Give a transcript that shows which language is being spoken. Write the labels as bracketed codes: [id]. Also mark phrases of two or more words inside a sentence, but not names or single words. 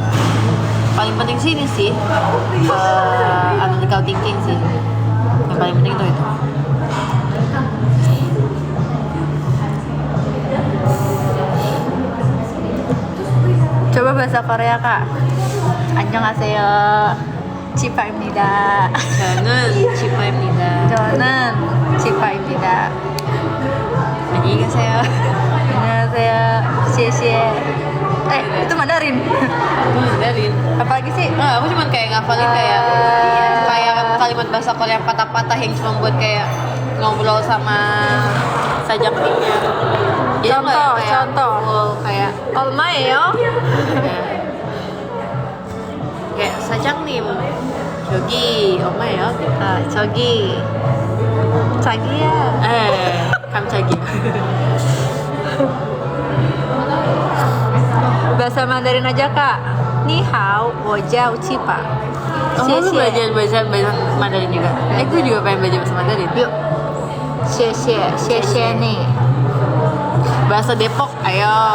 [id] Paling penting sih ini sih [en] analytical thinking [id] sih. Yang paling penting itu. Coba bahasa Korea, Kak. [ko] 안녕하세요. 치파입니다. 저는 치파입니다. 저는 치파입니다. 안녕히 가세요. 안녕하세요. [id] 谢谢. Itu Mandarin. Itu Mandarin. Apalagi sih? Aku cuma kayak ngafalin kayak kalimat bahasa Korea patah-patah yang cuma buat kayak ngobrol sama sajangnya. Contoh. Kayak [ko] 얼마예요? kayak sajang님 여기 얼마예요? 저기 자기야. 깜짝이야. [id] Bahasa Mandarin aja, Kak. [zh] 你好，我叫cipa. [id] Lu belajar bahasa Mandarin juga? Gue juga pengen belajar bahasa Mandarin. Yuk. 谢谢nih. Bahasa Depok, ayo.